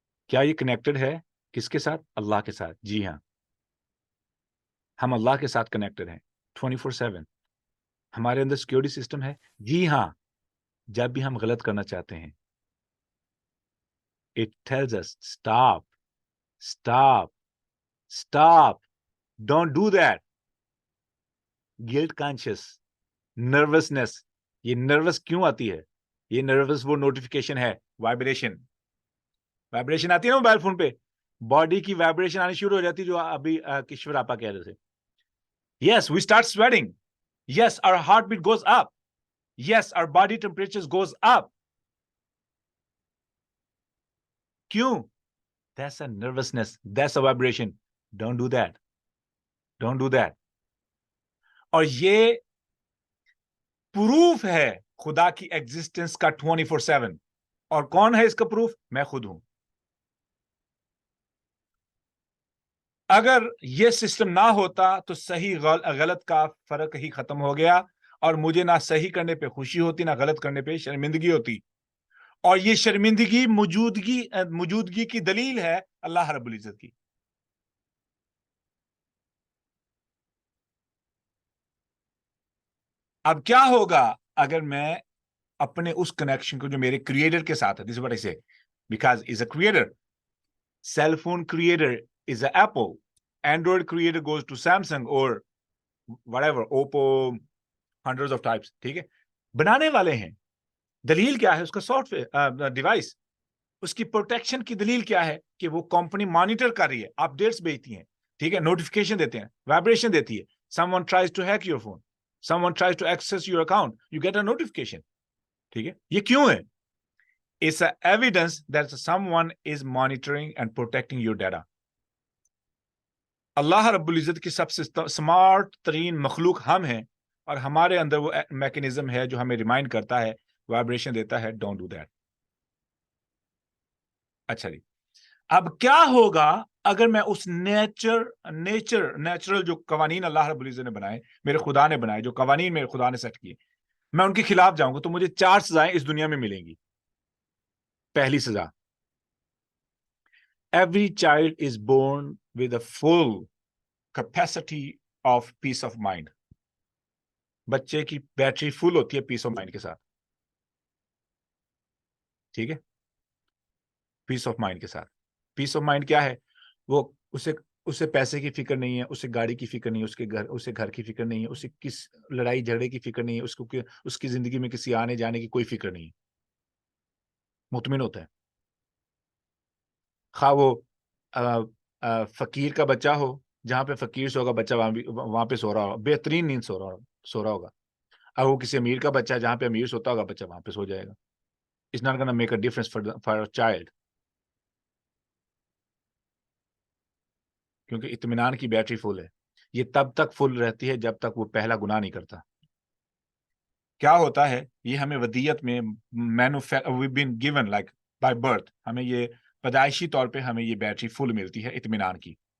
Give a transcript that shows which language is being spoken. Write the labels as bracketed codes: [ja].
[ur] کیا یہ کنیکٹڈ ہے کس کے ساتھ؟ اللہ کے ساتھ. جی ہاں، ہم اللہ کے ساتھ کنیکٹڈ ہیں 24/7. ہمارے اندر سیکیورٹی سسٹم ہے. جی ہاں، جب بھی ہم غلط کرنا چاہتے ہیں، [en] it tells us stop, stop, stop, don't do that. Guilt conscious, nervousness. [ur] یہ نروس کیوں آتی ہے؟ یہ نروس وہ نوٹیفیکیشن ہے، وائبریشن آتی ہے نا موبائل فون پہ، باڈی کی وائبریشن آنی شروع ہو جاتی جو ابھی کشور آپا کہہ رہے تھے. [en] Yes, we start sweating. Yes, our heartbeat goes up. Yes, our body temperature goes up. [ur] کیوں؟ [en] That's a nervousness. That's a vibration. Don't do that. Don't do that. [ur] اور یہ پروف ہے خدا کی ایگزسٹنس کا 24/7. اور کون ہے اس کا پروف؟ میں خود ہوں. اگر یہ سسٹم نہ ہوتا تو صحیح غلط کا فرق ہی ختم ہو گیا، اور مجھے نہ صحیح کرنے پہ خوشی ہوتی، نہ غلط کرنے پہ شرمندگی ہوتی. اور یہ شرمندگی موجودگی کی دلیل ہے اللہ رب العزت کی. اب کیا ہوگا اگر میں اپنے اس کنیکشن کو جو میرے کریٹر کے ساتھ ہے, [en] this is what I say, because is a creator, cell phone creator is a Apple, Android creator goes to Samsung or whatever, Oppo, hundreds of types, [ur] ٹھیک ہے, بنانے والے ہیں. دلیل کیا ہے اس کا سافٹ ویئر ڈیوائس, اس کی پروٹیکشن کی دلیل کیا ہے کہ وہ کمپنی مانیٹر کر رہی ہے, اپڈیٹس بھیجتی ہیں, ٹھیک ہے, نوٹیفیکیشن دیتے ہیں, وائبریشن دیتی ہے. [en] someone tries to hack your phone, someone tries to access your account, you get a notification, [ur] ٹھیک ہے. یہ کیوں ہے؟ [en] It's a evidence that someone is monitoring and protecting your data. [ur] اللہ رب العزت کی سب سے سمارٹ ترین مخلوق ہم ہیں, اور ہمارے اندر وہ میکنزم ہے جو ہمیں ریمائنڈ کرتا ہے, وائبریشن دیتا ہے, [en] Don't do that. [ur] اچھا جی, اب کیا ہوگا اگر میں اس نیچرل جو قوانین اللہ رب العزت نے بنائے, میرے خدا نے بنائے, جو قوانین میرے خدا نے سیٹ کیے, میں ان کے خلاف جاؤں گا تو مجھے 4 سزائیں اس دنیا میں ملیں گی. پہلی سزا, [en] every child is born with a full capacity of peace of mind. [ur] بچے کی بیٹری فل ہوتی ہے پیس آف مائنڈ کے ساتھ, ٹھیک ہے, پیس آف مائنڈ کے ساتھ. پیس آف مائنڈ کیا ہے؟ وہ اسے پیسے کی فکر نہیں ہے, اسے گاڑی کی فکر نہیں ہے, اسے گھر کی فکر نہیں ہے, اسے کس لڑائی جھگڑے کی فکر نہیں ہے, اس کی زندگی میں کسی آنے جانے کی کوئی فکر نہیں ہے, مطمئن ہوتا ہے. خواہ وہ فقیر کا بچہ ہو, جہاں پہ فقیر سو ہوگا بچہ وہاں پہ سو رہا ہوگا, بہترین نیند سو رہا ہوگا. اور وہ کسی امیر کا بچہ جہاں پہ امیر سوتا ہوگا بچہ وہاں پہ سو جائے گا. [en] It's not going to make a difference for a child. [ur] کیونکہ اطمینان کی بیٹری فل ہے. یہ تب تک فل رہتی ہے جب تک وہ پہلا گناہ نہیں کرتا. کیا ہوتا ہے, یہ ہمیں ودیت میں [en] we've been given like by birth, [ur] ہمیں یہ پیدائشی طور پہ ہمیں یہ بیٹری فل ملتی ہے اطمینان کی.